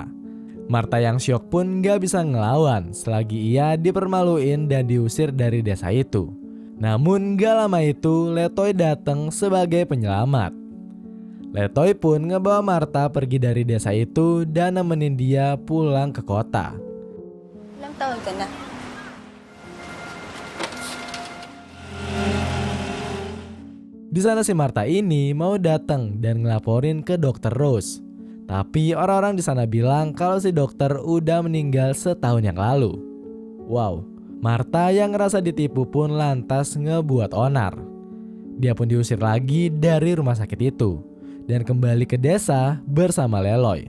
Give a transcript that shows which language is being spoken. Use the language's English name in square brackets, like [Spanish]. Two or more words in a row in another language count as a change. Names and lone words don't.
[Indonesian] Martha yang syok pun nggak bisa ngelawan selagi ia dipermaluin dan diusir dari desa itu. Namun nggak lama itu Letoy datang sebagai penyelamat. Letoy pun ngebawa Martha pergi dari desa itu dan nemenin dia pulang ke kota. [Filipino] Ilang taon ka na? [Indonesian] Di sana si Martha ini mau datang dan ngelaporin ke Dokter Rose. Tapi orang-orang di sana bilang kalau si dokter udah meninggal setahun yang lalu. Wow, Martha yang ngerasa ditipu pun lantas ngebuat onar. Dia pun diusir lagi dari rumah sakit itu dan kembali ke desa bersama Leloy.